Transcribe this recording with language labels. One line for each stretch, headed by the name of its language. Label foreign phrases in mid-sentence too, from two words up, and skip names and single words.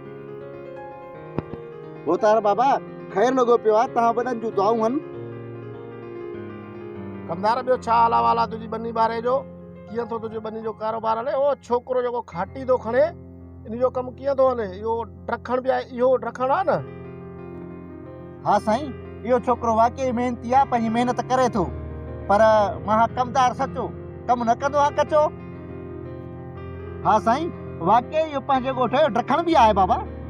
Sindhi: वो तार बाबा खैर लॻो पियो आहे तव्हां वॾनि जूं दुआऊं आहिनि कमदार ॿियो छा हाल वाला तुझी बनी बारे जो कीअं थो तुंहिंजो बनी जो कारोबार हले ओ छोकिरो जेको खाटी थो खणे इन जो कमु कीअं थो हले इहो ड्रखण बि आहे इहो ड्रखण आहे न हा साईं इहो छोकिरो वाकई महिनती आहे पंहिंजी महिनत करे थो पर मां कमदार सचो कमु न कंदो आहे कचो हा साईं वाकई इहो पंहिंजे ॻोठ जो ड्रखण बि आहे बाबा